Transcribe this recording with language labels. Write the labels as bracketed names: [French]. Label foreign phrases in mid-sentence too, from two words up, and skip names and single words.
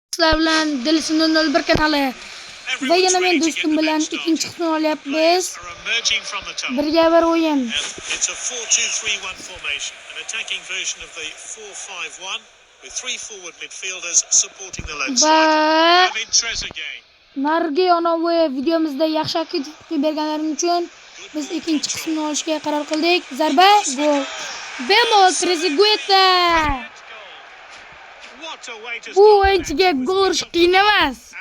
[Uzbek] Sizlar bilan Dilsin 001 kanali va yana men do'stim bilan ikkinchi qismini olyapmiz. Birga bir o'yin. [English] It's a 4-2-3-1 formation, an attacking version of the 4-5-1 with three forward midfielders supporting the left side. David Trezeguet. [Uzbek] Nargi onovi videomizda yaxshi aktiv berganlaring uchun biz ikkinchi qismini olishga qaror qildik. Zarba, gol. Bemol Trezeguet. Bu o'yinchiga gol urish qiyin emas.